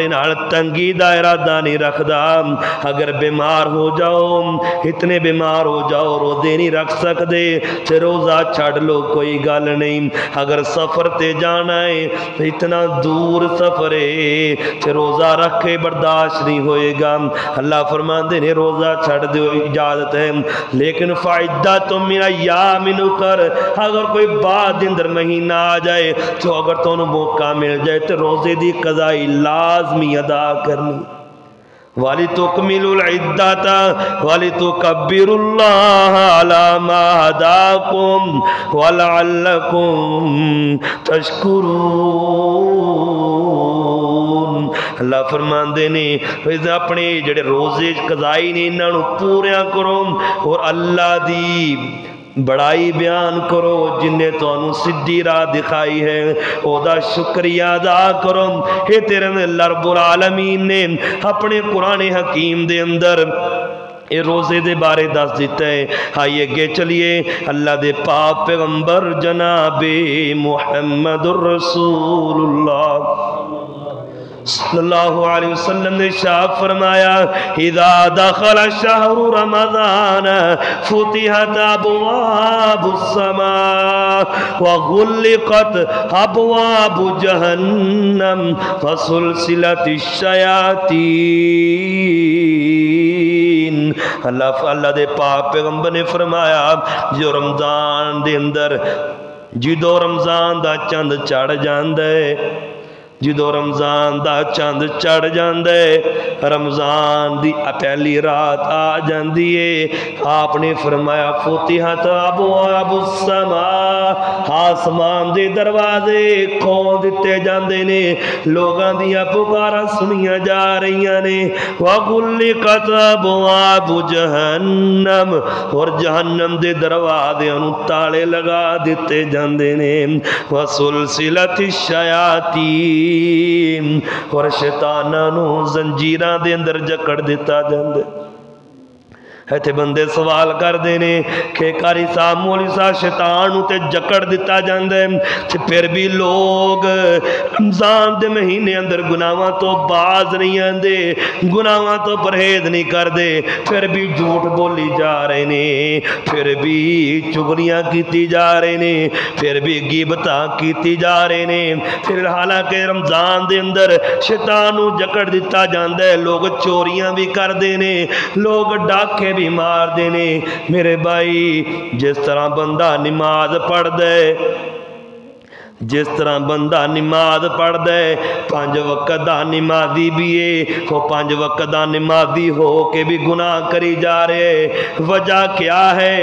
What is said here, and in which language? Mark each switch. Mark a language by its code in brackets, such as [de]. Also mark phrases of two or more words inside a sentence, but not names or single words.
[pa] نال تنگی دا ارادہ نہیں رکھدا اگر بیمار ہو جاؤ اتنے بیمار ہو جاؤ روزے نہیں رکھ سکدے تے روزہ چھڑ لو کوئی گل نہیں اگر سفر تے جانا ہے اتنا دور سفر ہے تے روزہ رکھ کے برداشت نہیں ہوئے گا اللہ فرماندے نے روزہ چھڑ دو اجازت ہے لیکن [ar] فعدت من ایام اخر [pa] اگر کوئی بعد اندر مہینہ آ جائے تو اگر تو انہوں موقع مل جائے تو روزے دی قضائی لازمی ادا کرنی [ar] وَلِتُكْمِلُوا الْعِدَّةَ وَلِتُكَبِّرُوا اللَّهَ عَلَى مَا هَدَاكُمْ وَلَعَلَّكُمْ [pa] تَشْكُرُونَ اللہ فرماندے نے اپنے جڑے روزے قضائی نے انہوں پوریاں کرو اور اللہ دی بڑائی بیان کرو جن نے تو انہوں سدھی راہ دکھائی ہے او دا شکریہ ادا کرو اے تیرے اللہ [ar] رب العالمین [pa] نے اپنے قرآن حکیم دے اندر اے روزے دے بارے دس دیتا ہے آئیے گے چلیے اللہ دے پاک پیغمبر جناب محمد الرسول اللہ [ar] صلی اللہ علیہ وسلم [pa] نے ارشاد فرمایا [ar] اذا دخل شہر رمضان فتحت ابواب السماء وغلقت ابواب جہنم فسلسلت [pa] الشیاطین اللہ دے پاک پیغمبر نے فرمایا جو رمضان دے اندر جدو رمضان دا چند چڑھ جاندے جدو رمضان دا چند چڑھ جاندے رمضان دی پہلی رات آ جاندی ہے آپ نے فرمایا [ar] فتحت ابواب السماء [pa] آسمان دے دروازے کھول دیتے جاندے نے لوگاں دیاں پکاراں سنیاں جا رہیاں نے [ar] وغلقت ابواب جہنم [pa] اور جہنم دے دروازے انہوں تالے لگا دیتے جاندے نے [ar] وسلسلت الشیاطین [pa] اور شیطاناں نو زنجیراں دے اندر جکڑ دیتا جاندے ایتھے بندے سوال کردے نے کہ قاری صاحب مولوی صاحب شیطان نوں تے جکڑ دتا جاندا ہے تے پھر بھی لوگ رمضان دے مہینے اندر گناہاں تو باز نہیں آندے، گناہاں تو پرہیز نہیں کردے، پھر بھی جھوٹ بولی جا رہے نے، پھر بھی چغلیاں کیتی جا رہے نے، پھر بھی غیبتاں کیتی جا رہے نے، پھر حالانکہ رمضان دے اندر شیطان نوں جکڑ دتا جاندا ہے، لوگ چوریاں بھی کردے نے، لوگ ڈاکے بھی مار دینے۔ میرے بھائی جس طرح بندہ نماز پڑھ دے، جس طرح بندہ نماز پڑھ دے 5 وقت دا نمازی بھی ہے، وہ 5 وقت دا نمازی ہو کے بھی گناہ کری جا رہے، وجہ کیا ہے؟